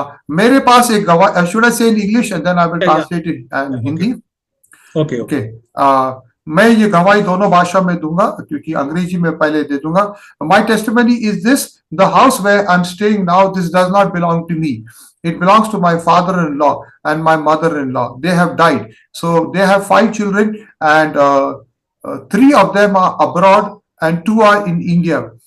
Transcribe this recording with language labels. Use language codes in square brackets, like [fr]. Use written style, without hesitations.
[en] मेरे पास एक गवाह, should I say in English and then I will translate it in Hindi? Okay. [hi] मैं ये गवाही दोनों भाषा में दूंगा क्योंकि अंग्रेजी में पहले दे दूंगा। [en] My testimony is this: the house where I'm staying now, this does not belong to me. It belongs to my father-in-law and my mother-in-law. They have died. So they have 5 children, and 3 of them are abroad and 2 are in India.